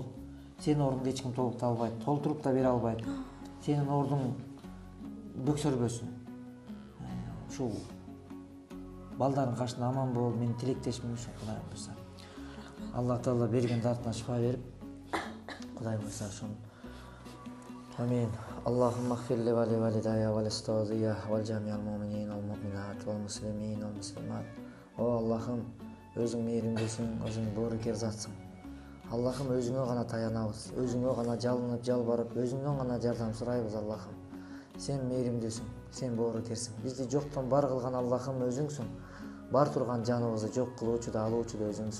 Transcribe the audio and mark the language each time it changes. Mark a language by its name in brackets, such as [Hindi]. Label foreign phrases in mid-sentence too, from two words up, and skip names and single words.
[Kyrgyz] Сенин ордуңду эч ким толуктура албайт, толтуруп да бере албайт. Сенин ордуң бөксөрбөсүн. Ушул балдардын кашында аман бол. Мен тилектешмин ушул Кудай буйрса. Аллах Таала берген дартына шифа берип, Кудай буйрса ошону. [Arabic] آمين اللهم اغفر لي و لوالدي و لأستاذي و جميع المؤمنين والمؤمنات والمسلمين والمسلمات. [Kyrgyz] О Аллахым, өзүң мээримдүүсүң, өзүң боорукер затсың. Аллахым, өзүңө гана таянабыз, өзүңө гана жалынып, жалбарып, өзүңдөн гана жардам сурайбыз Аллахым. Сен мээримдүүсүң, сен боорукерсиң. Бизди жоктон бар кылган Аллахым өзүңсүң. Бар турган жаныбызды жок кылуучу да алуучу да өзүңсүң.